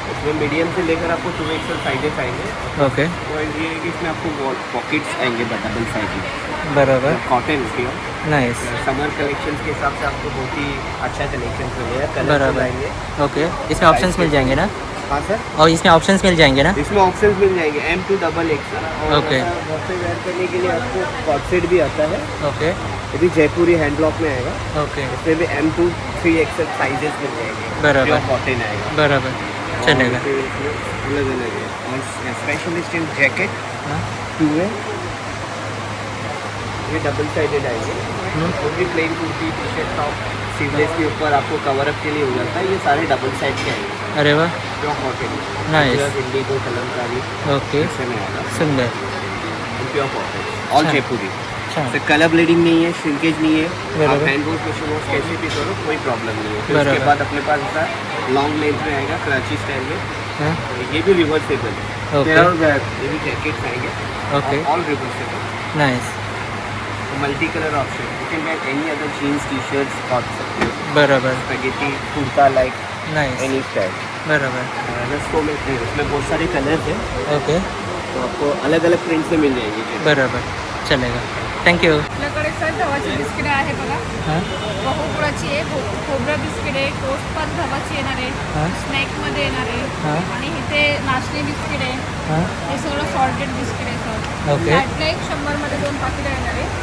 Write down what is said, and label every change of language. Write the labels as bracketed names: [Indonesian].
[Hindi] इसमें मीडियम से लेकर आपको 2XL साइजेस आएंगे. ओके. और ये है कि इसमें आपको पॉकेट्स आएंगे डबल साइज में. बराबर. Cotton pure. Nice. Summer collection के हिसाब से आपको बहुत ही अच्छा कलेक्शन मिलेगा. कलर बराबर. आएंगे. ओके. इसमें ऑप्शंस मिल जाएंगे ना? हाँ सर, और इसमें ऑप्शंस मिल जाएंगे ना? इसमें ऑप्शंस मिल जाएंगे M2 XXL. और ओके. घर पे वेयर करने के लिए आपको कॉट सेट भी आता है. ओके. ये भी जयपुरी हैंड ब्लॉक में आएगा. ओके. इसमें भी M2 3XL साइजेस मिल जाएंगे. बराबर. प्योर कॉटन आएगा. बराबर. चलेगा। अलग अलग है और स्पेशलिस्ट इन जैकेट हाँ। टू है, ये डबल साइडेड आएंगे, और भी plane kurti T shirt top sleeveless के ऊपर आपको कवर अप के लिए हो जाता है, ये सारे डबल साइड के आएंगे। अरे वाह, pure cotton, nice, Indigo Kalamkari okay, ऐसे में आएगा, सुंदर, प्योर कॉटन ऑल अच्छा। जयपुरी। अच्छा, कलर ब्लीडिंग नहीं है, श्रिंकेज नहीं है, आप बराबर। हैंड वॉश मशीन वॉश कैसे भी करो कोई प्रॉब्लम नहीं है। फिर बराबर। उसके बाद अपने पास ऐसा लॉन्ग लेंथ में आएगा क्रंची स्टाइल में, हाँ, ये भी रिवर्सेबल है, ओके, ये भी जैकेट्स आएंगे, okay, all reversible, nice, [English] multi colour option, you can get any other jeans T shirts कॉट [Hindi] सकते हो, बराबर, spaghetti kurta like nice, any style. बराबर, उसमें बहुत सारे कलर्स हैं, ओके, तो आपको अलग अलग प्रिंट्स में मिल जाएंगे। बराबर, चलेगा, थँक्यू। [Marathi] आपल्याकडे सर गव्हाची बिस्किट आहे बघा, हां, गहू गुळाची आहे, खोबरं बिस्किट आहे, टोस्ट पण गव्हाची येणार आहे, हां, स्नॅकमध्ये येणार आहे, हां, आणि इथे नाचणी बिस्किट आहे, हां, हे सगळं सॉल्टेड बिस्किट आहे सर। ओके, फ्लॅटला एक 100मध्ये 2 पाकिटं येणार आहे,